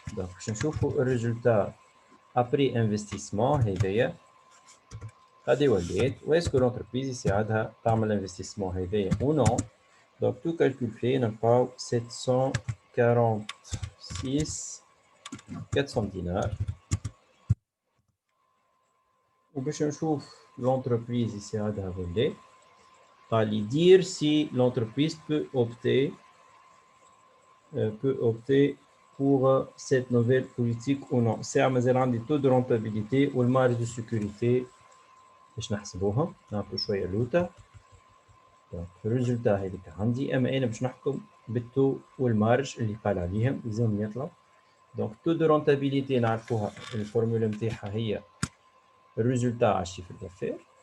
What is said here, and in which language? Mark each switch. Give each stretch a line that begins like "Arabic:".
Arabic: دونك باش نشوفو الريزولتا ابري انفستيسمون هذايا غادي ولات، واسكو لونتربريز يساعدها تعمل انفستيسمون هذايا او نو. دونك تو كالكول فيه نلقاو 746 دينار. وباش نشوف لونتربريز يساعدها ولا قال لي
French: dire si l'entreprise peut opter pour cette nouvelle politique ou non.
Arabic: ساعة مازال عندي taux de rentabilité والمارج de sécurité باش نحسبوهم، نعطو شوية لوتا. دونك الريزولتا هذيك عندي، اما انا باش نحكم بالتو والمارج اللي قال عليهم لازم يطلع. دونك تو دو رونتابيليتي نعرفوها الفورمولا نتاعها هي الريزولتا على الشيفر دافير.